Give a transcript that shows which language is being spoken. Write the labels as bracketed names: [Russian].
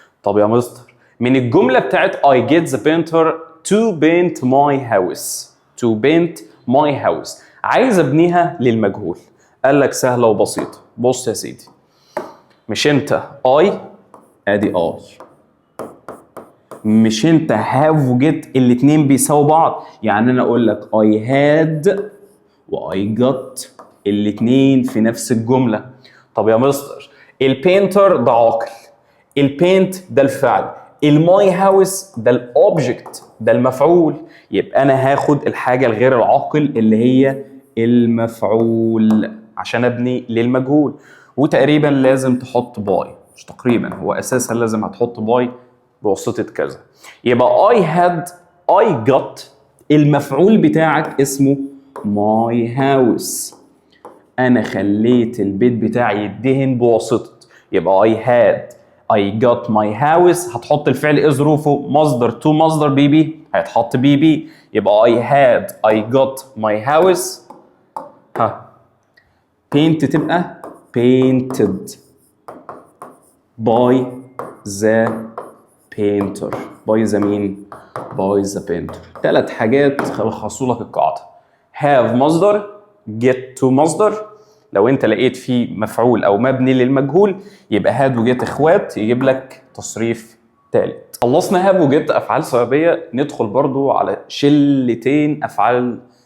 [Arabic] طب يا مستر من الجمله بتاعت [English] I get the painter to paint my house، [Arabic] to paint my house عايز ابنيها للمجهول. قال لك سهله وبسيطه، بص يا سيدي، مش انت I ادي I، مش انت have وجيت الاتنين بيساووا بعض، يعني انا اقول لك I had و I got الاتنين في نفس الجمله. طب يا مستر البينتر ده عاقل، البينت ده الفعل، الماي هاوس ده الاوبجكت ده المفعول، يبقى انا هاخد الحاجه الغير العاقل اللي هي المفعول عشان ابني للمجهول. وتقريبا لازم تحط باي، مش تقريبا، هو اساسا لازم هتحط باي بواسطه كذا. يبقى I had I got المفعول بتاعك اسمه my house. انا خليت البيت بتاعي يدهن بواسطة، يبقى [English] I had I got my house. [Arabic] هتحط الفعل ايه ظروفه؟ مصدر to مصدر بي بي هيتحط بي بي، يبقى [English] I had I got my house. paint تبقى painted by the painter. by the مين؟ by the painter. [Arabic] 3 حاجات خلصوا لك القاعدة. have مصدر، get to مصدر، لو انت لقيت فيه مفعول او مبني للمجهول يبقى هاد وجيت اخوات يجيب لك تصريف ثالث. خلصنا هاد وجيت افعال سببيه، ندخل برضو على شلتين افعال.